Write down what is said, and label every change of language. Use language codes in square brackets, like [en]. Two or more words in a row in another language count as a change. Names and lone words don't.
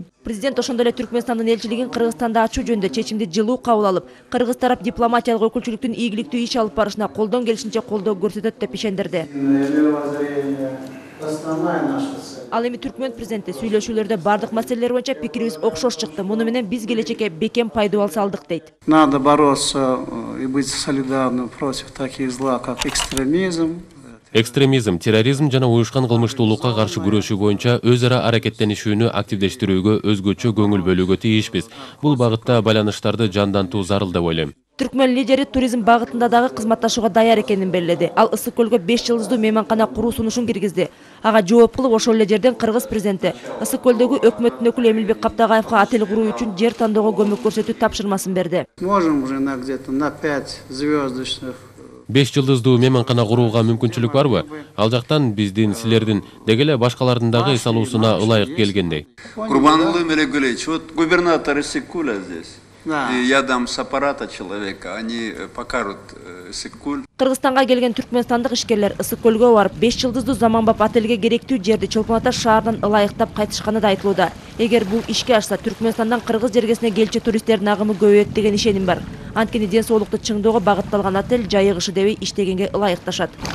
[ky] Президент ошондой эле Түркмөнстандын элчилигин Кыргызстанда ачуу жөнүндө чечимди жылуу кабыл алып, кыргыз тарап дипломатиялык өкүлчүлүктүн ийгиликтүү иш алып барышына колдон келишинче колдоо көрсөтөт деп ишендирди. Ал эми Түркмөн президенти сүйлөшүүлөрдө бардык маселелер боюнча пикирибиз окшош чыкты. Муну менен биз келечекке бекем пайдубал салдык дейт. [ru] Надо бороться и быть солидарным против таких зла, как экстремизм. [ky] Экстремизм, терроризм жана уюшкан кылмыштуулукка каршы күрөшүү боюнча өз ара аракеттенишүүнү активдештирүүгө өзгөчө көңүл бөлүүгө тийишпиз. Бул багытта байланыштарды жандантуу зарыл деп ойлойм. Түркмөн лидери туризм багытында дагы кызматташууга даяр экенин белгиледи. Ал Ысык көлгө 5 жылдыздуу мейманкана куруу сунушун киргизди. Ага жооп кылып ошол эле жерден кыргыз президенти Ысык көлдөгү өкмөттүн өкүлү Эмилбек Каптагаевга отель куруу үчүн жер тандоого көмөк көрсөтүү тапшырмасын берди. [ru] Можем уже где-то на 5 звездочных. [ky] 5 жылдыздуу мейманкана курууга мүмкүнчүлүк барбы? Ал жактан биздин силердин деги эле башкалардын дагы эс алуусуна ылайык келгендей. [ru] Курбанулла Мелеголевич, вот губернатор Иссык-Куля здесь. Да. И я дам с аппарата человека, они покажут Иссык-Куль. [ky] Кыргызстанга келген түркмөнстандык ишкерлер Ысык көлгө барып 5 жылдыздуу заманбап отелге керектүү жерди Чолпон Ата шаарынан ылайыктап кайтышканы да айтылууда. Эгер бул ишке ашса, Түркмөнстандан кыргыз жергесине келчү туристтердин агымы көбөйөт деген ишеним бар. Анткени ден соолукту чыңдоого багытталган отель жайыгышы дебей иштегенге ылайыкташат.